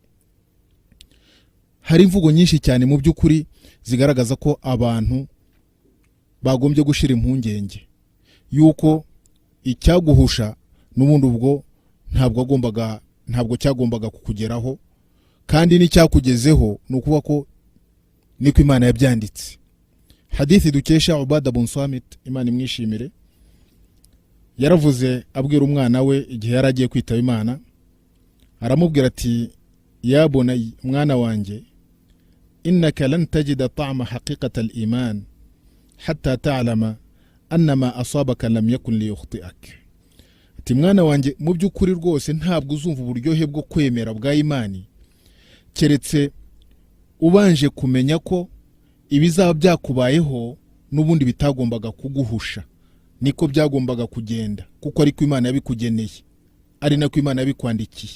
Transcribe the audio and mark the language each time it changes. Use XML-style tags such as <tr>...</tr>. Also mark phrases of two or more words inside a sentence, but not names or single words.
<rw>Hari imvugo nyinshi cyane mu by'ukuri zigaragaza ko abantu bagombye gushira impungenge yuko icyaguhusha n'ubundi ubwo ntabwo cyagombaga kukugeraho, kandi n'icyakugezeho nukuba ko niko Imana yabyanditse. Hadithi dukesha Ubada bin Samit, Imana imwishimire, yaravuze abwira umwana we igihe yaragiye kwitaba Imana, aramubwira ati:</rw> <ar>يا بني,</ar> <rw>mwana wanjye,</rw> <ar>إنك لن تجد طعم حقيقة الإيمان حتى تعلم أن ما أصابك لم يكن ليخطئك.</ar> <rw>Ati mwana wanjye, mu by'ukuri rwose ntabwo uzumva uburyohe bwo kwemera bwa Imani keretse ubanje kumenya ko ibizaba byakubayeho n'ubundi bitagombaga kuguhusha, niko byagombaga kugenda, kuko ariko Imana yabikugeneye, ari nako Imana yabikwandikiye.</rw>